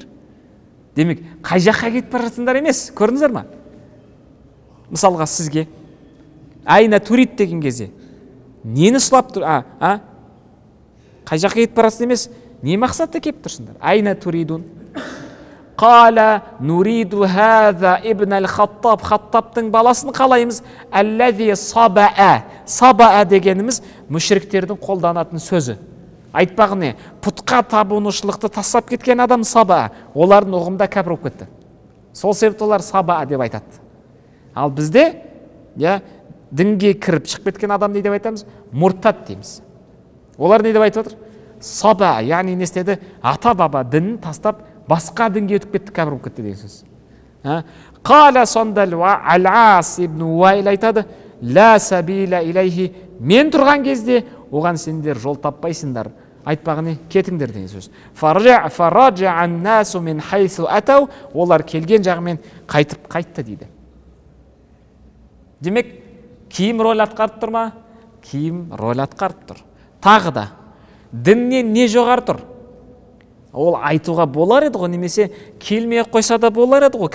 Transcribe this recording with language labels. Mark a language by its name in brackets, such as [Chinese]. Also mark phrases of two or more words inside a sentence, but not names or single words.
[Kazakh] Демек, қай жаққа кетіп бара жатсыңдар емес, көрдіңіздер ма? Мысалға сізге [Arabic] أين تريد [Kazakh] деген кезде нені сұлап тұр? Қай жаққа кетіп бара жатсың емес, не мақсатта келіп тұрсыңдар? [Arabic] أين تريدون. قال نريد هذا ابن الخطاب. [Kazakh] Хаттабтың баласын қалаймыз. [Arabic] الذي صبأ. [Kazakh] Сабаа дегеніміз мүшриктердің қолданатын сөзі. Айтпағы не? Пұтқа табынушылықты тастап кеткен адам сабаа. Олардың ұғымда кәпір болып кетті. Сол себепті олар сабаа деп айтады. Ал бізде дінге кіріп шығып кеткен адам не деп айтамыз? Мұртат дейміз. Олар не деп айтып отыр? Сабаа, яғни не істеді? Ата баба дінін тастап басқа дінге өтіп кетті, кәпір болып кетті деген сөз. Қала сонда Әл-Ас ибн Уайл айтады, [Arabic] لا سبيل إليه. [Kazakh] Мен тұрған кезде оған сендер жол таппайсыңдар. Айтпағы не? Кетіңдер деген сөз. [Arabic] فرجع الناس من حيث أتوا. [Kazakh] Олар келген жағымен қайтты дейді. Демек, киім рөл атқарып тұр ма? Киім рөл атқарып тұр. Тағы да, діннен не жоғар тұр? Ол айтуға болар еді ғой, немесе келмей қойса да болар еді ғой.